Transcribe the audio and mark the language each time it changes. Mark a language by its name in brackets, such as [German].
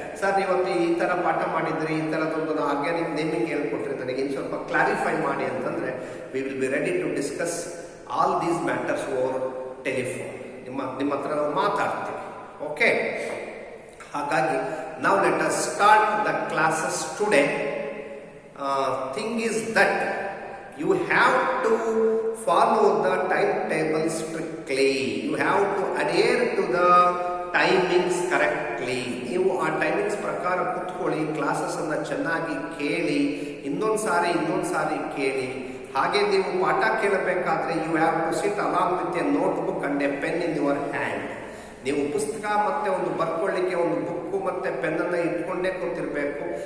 [Kannada] Sir ಇವತ್ತು ಈ ಥರ ಪಾಠ ಮಾಡಿದ್ರಿ, ಈ ಥರದೊಂದು ಆರ್ಗ್ಯಾನಿಕ್ ನೇಮಿಂಗ್ ಹೇಳ್ಕೊಟ್ರಿ, ನನಗೆ ಇನ್ನು ಸ್ವಲ್ಪ ಕ್ಲಾರಿಫೈ ಮಾಡಿ ಅಂತಂದರೆ [English] We will be ready to discuss all these matters over telephone. [Kannada] ನಿಮ್ಮ ಹತ್ರ ನಾವು ಮಾತಾಡ್ತೀವಿ. ಓಕೆ, ಹಾಗಾಗಿ ನಾವು [English] Let us start the classes today. Thing is that you have to follow the timetable strictly. You have to adhere to the timings correctly. [Kannada] ನೀವು ಆ timings ಪ್ರಕಾರ ಕುತ್ಕೊಳ್ಳಿ, ಕ್ಲಾಸಸ್ ಅನ್ನ ಚೆನ್ನಾಗಿ ಕೇಳಿ, ಇನ್ನೊಂದು ಸಾರಿ ಕೇಳಿ. ಹಾಗೆ ನೀವು ಪಾಠ ಕೇಳಬೇಕಾದ್ರೆ [English] You have to sit along with a notebook and a pen in your hand. [Kannada] ನೀವು ಪುಸ್ತಕ ಮತ್ತೆ ಒಂದು ಬರ್ಕೊಳ್ಳಿಕ್ಕೆ ಒಂದು ಬುಕ್ಕು ಮತ್ತೆ ಪೆನ್ನನ್ನು ಇಟ್ಕೊಂಡೇ ಕೂತಿರ್ಬೇಕು.